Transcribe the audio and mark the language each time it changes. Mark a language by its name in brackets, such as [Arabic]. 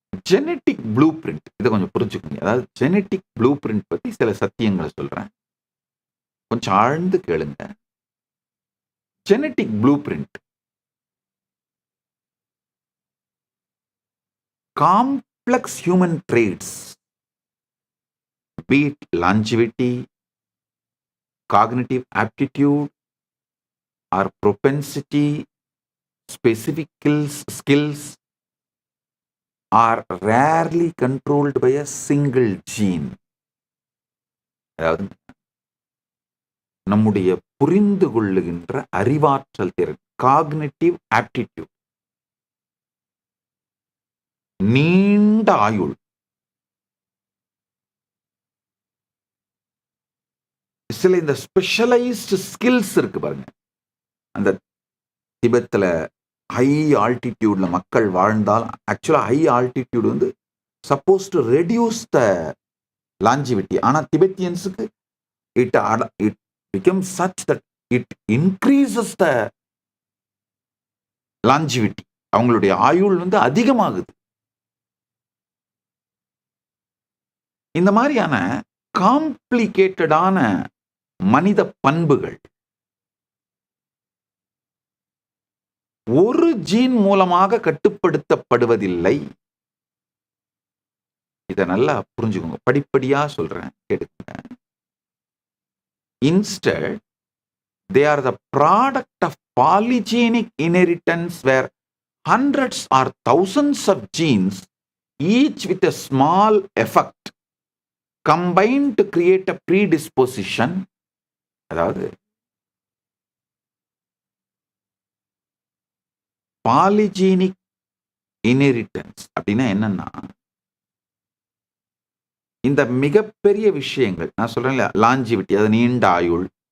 [Tamil] Genetic blue print, இதை கொஞ்சம் புரிஞ்சுக்கோங்க. அதாவது ஜெனட்டிக் ப்ளூ பிரிண்ட் பத்தி சில சத்தியங்களை சொல்றேன், கொஞ்சம் ஆழ்ந்து கேளுங்க. [English] Genetic blueprint complex human traits, be it longevity, cognitive aptitude, or propensity, specific skills, are rarely controlled by a single gene. [Tamil] அதாவது நம்முடைய புரிந்து கொள்ளுகின்ற அறிவாற்றல் திறன், காக்னிட்டிவ் ஆப்டிடியூட், நீண்ட ஆயுள், சில இந்த ஸ்பெஷலைஸ்டு ஸ்கில்ஸ் இருக்கு பாருங்க. அந்த திபெத்தில் ஹை ஆல்டிடியூட்ல மக்கள் வாழ்ந்தால் ஆக்சுவலா ஹை ஆல்டிடியூட் வந்து suppose to reduce the longevity. [English] ஆனால் திபெத்தியன்ஸுக்கு it becomes such that it increases the longevity. [Tamil] அவங்களுடைய ஆயுள் வந்து அதிகமாகுது. இந்த மாதிரியான காம்ப்ளிகேட்டடான மனித பண்புகள் ஒரு ஜீன் மூலமாக கட்டுப்படுத்தப்படுவதில்லை. இதை நல்லா புரிஞ்சுக்கோங்க, படிப்படியா சொல்றேன், கேட்டுக்கோங்க. [English] Instead, they are the product of polygenic inheritance where hundreds or thousands of genes, each with a small effect, combine to create a predisposition. [Tamil] அதாவது பாலிஜீனிக் இன்ஹெரிட்டன்ஸ் அப்படின்னா என்னன்னா, இந்த மிகப்பெரிய விஷயங்கள் நான் சொல்றேன், லாஞ்சிவிட்டி, அது நீண்ட ஆயுள்,